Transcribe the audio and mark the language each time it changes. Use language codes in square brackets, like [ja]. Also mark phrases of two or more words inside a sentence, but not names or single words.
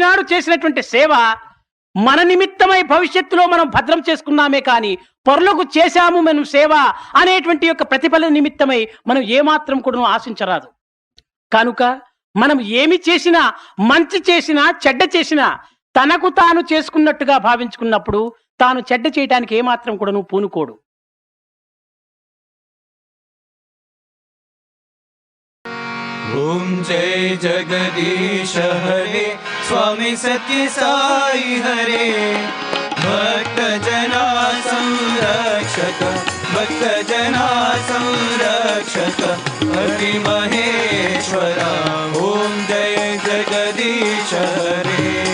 [te] కనుక ఈనాడు చేసినటువంటి సేవ మన నిమిత్తమై భవిష్యత్తులో మనం భద్రం చేసుకున్నామే కానీ పరులకు చేశాము మనం సేవ అనేటువంటి యొక్క ప్రతిఫల నిమిత్తమై మనం ఏమాత్రం కూడా ఆశించరాదు. కనుక మనం ఏమి చేసినా, మంచి చేసినా చెడ్డ చేసినా తనకు తాను చేసుకున్నట్టుగా భావించుకున్నప్పుడు తాను చెడ్డ చేయడానికి ఏమాత్రం కూడా పూనుకోడు. [hi] ओम जय जगदीश हरे स्वामी सत्य साई हरे भक्त जना संरक्षक भक्त जना संरक्षक हरि महेश्वरा ओम जय जगदीश हरे